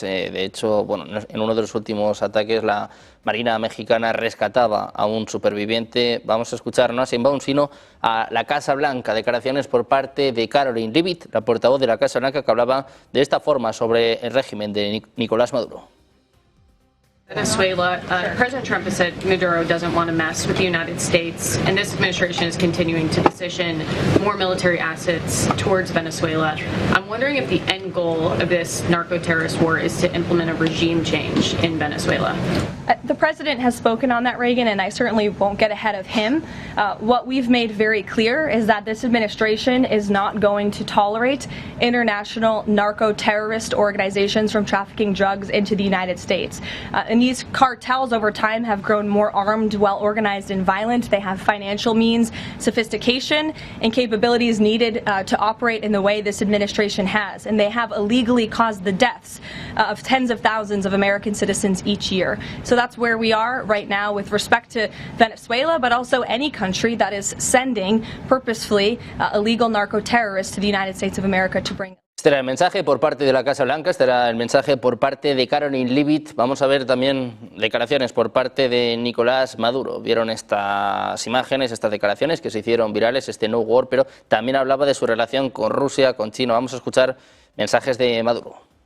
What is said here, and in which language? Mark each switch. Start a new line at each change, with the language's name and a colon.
Spanish: De hecho, bueno, en uno de los últimos ataques la Marina mexicana rescataba a un superviviente. Vamos a escuchar no a Sheinbaum, sino a la Casa Blanca. Declaraciones por parte de Caroline Leavitt, la portavoz de la Casa Blanca, que hablaba de esta forma sobre el régimen de Nicolás Maduro.
English: Venezuela, President Trump has said Maduro doesn't want to mess with the United States, and this administration is continuing to position more military assets towards Venezuela. I'm wondering if the end goal of this narco-terrorist war is to implement a regime change in Venezuela. The president has spoken on that, Reagan, and I certainly won't get ahead of him. What we've made very clear is that this administration is not going to tolerate international narco-terrorist organizations from trafficking drugs into the United States. In And these cartels over time have grown more armed, well-organized and violent. They have financial means, sophistication, and capabilities needed to operate in the way this administration has. And they have illegally caused the deaths of tens of thousands of American citizens each year. So that's where we are right now with respect to Venezuela, but also any country that is sending purposefully illegal narco-terrorists to the United States of America to bring.
Spanish: Este era el mensaje por parte de la Casa Blanca, este era el mensaje por parte de Caroline Leavitt. Vamos a ver también declaraciones por parte de Nicolás Maduro. Vieron estas imágenes, estas declaraciones que se hicieron virales, este
English: no war,
Spanish: pero también hablaba de su relación con Rusia, con China. Vamos a escuchar mensajes de Maduro.